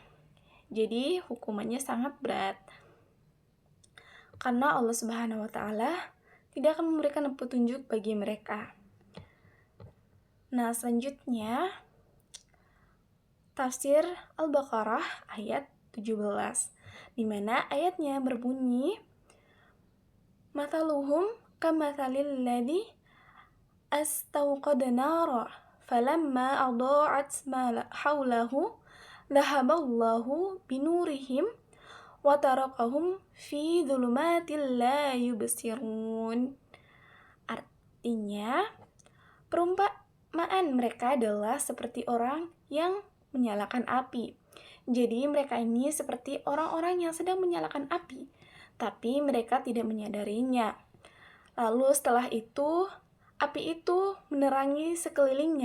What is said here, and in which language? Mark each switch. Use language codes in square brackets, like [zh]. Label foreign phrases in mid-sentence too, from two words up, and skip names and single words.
[id] Jadi, hukumannya sangat berat. Karena [ar] الله سبحانه وتعالى [id] tidak akan memberikan petunjuk bagi mereka. Nah, selanjutnya tafsir Al-Baqarah ayat 17, di mana ayatnya berbunyi, [ar] مثلهم كمثل الذي استوقد نارا فلما أضاءت ما حوله ذهب الله بنورهم وتركهم في ظلمات لا يبصرون. [id] Artinya, perumpamaan mereka adalah seperti orang yang menyalakan api. Jadi mereka ini seperti orang-orang yang sedang menyalakan api, tapi mereka tidak menyadarinya. Lalu setelah itu api itu menerangi sekelilingnya.